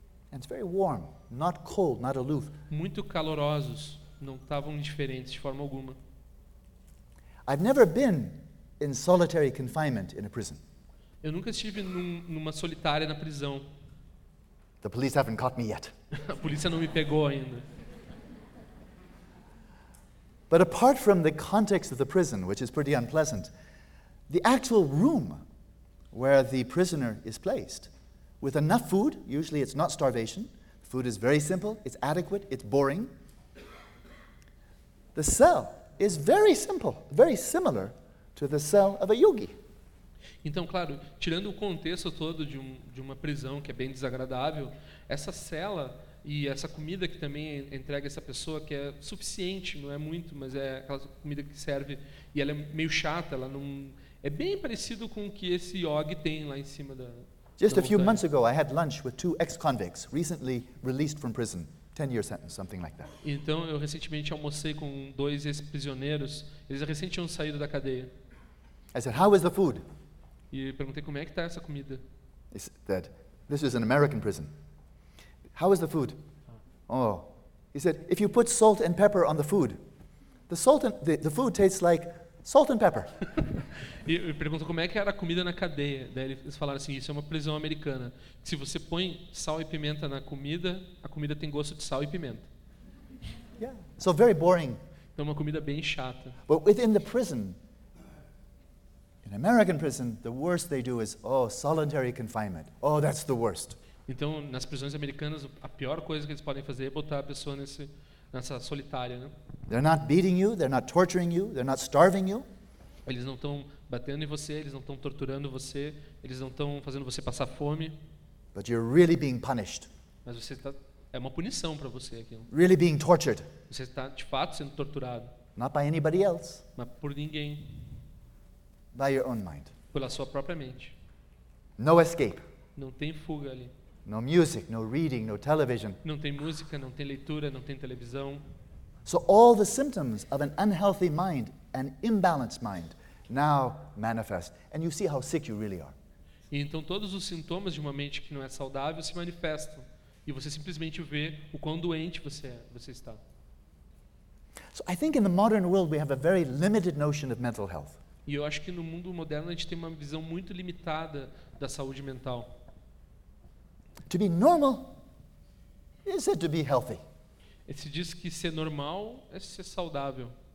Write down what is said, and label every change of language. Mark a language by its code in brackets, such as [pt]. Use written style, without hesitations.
[en] And it's very warm, not cold, not aloof. [pt] Muito calorosos, não estavam indiferentes de forma alguma. [en] I've never been in solitary confinement in a prison. [pt] Eu nunca estive numa solitária na prisão. [en] The police haven't caught me yet. [pt] A polícia não me pegou ainda. [en] But apart from the context of the prison, which is pretty unpleasant, the actual room where the prisoner is placed, with enough food, usually it's not starvation, food is very simple, it's adequate, it's boring, the cell is very simple, very similar to the cell of a yogi. [pt] Então, claro, tirando o contexto todo de uma prisão que é bem desagradável, essa cela e essa comida que também é entregue a essa pessoa, que é suficiente, não é muito, mas é aquela comida que serve, e ela é meio chata, ela não é bem parecido com o que esse yogi tem lá em cima da [en] Just a few months ago, I had lunch with two ex-convicts, recently released from prison, 10-year sentence, something like that. [pt] Então, eu recentemente almocei com dois ex-prisioneiros, eles recente tinham saído da cadeia. [en] I said, how is the food? [pt] E perguntei como é que está essa comida. [en] He said, this is an American prison. How is the food? Oh. He said, if you put salt and pepper on the food, the salt and the food tastes like salt and pepper. [pt] E perguntou como é que era a comida na cadeia. Daí eles falaram assim, isso é uma prisão americana. Se você põe sal e pimenta na comida, a comida tem gosto de sal e pimenta. [en] Yeah. So very boring. [pt] Então uma comida bem chata. [en] But within the prison, in American prison, the worst they do is, oh, solitary confinement. Oh, that's the worst. [pt] Então, nas prisões americanas, a pior coisa que eles podem fazer é botar a pessoa nessa solitária, né? [en] They're not beating you, they're not torturing you, they're not starving you. [pt] Eles não estão batendo em você, eles não estão torturando você, eles não estão fazendo você passar fome. [en] But you're really being punished. [pt] Mas você está, é uma punição para você aquilo. [en] Really being tortured. [pt] Você está, de fato, sendo torturado. [en] Not by anybody else. [pt] Mas por ninguém. [en] By your own mind. [pt] Pela sua própria mente. [en] No escape. [pt] Não tem fuga ali. [en] No music, no reading, no television. [pt] Não tem música, não tem leitura, não tem televisão. [en] So all the symptoms of an unhealthy mind, an imbalanced mind, now manifest. And you see how sick you really are. [pt] E então todos os sintomas de uma mente que não é saudável se manifestam. E você simplesmente vê o quão doente você está. [en] So I think in the modern world we have a very limited notion of mental health. [pt] E eu acho que no mundo moderno a gente tem uma visão muito limitada da saúde mental. [en] To be normal is it to be healthy. [pt] Se diz que ser normal é ser saudável.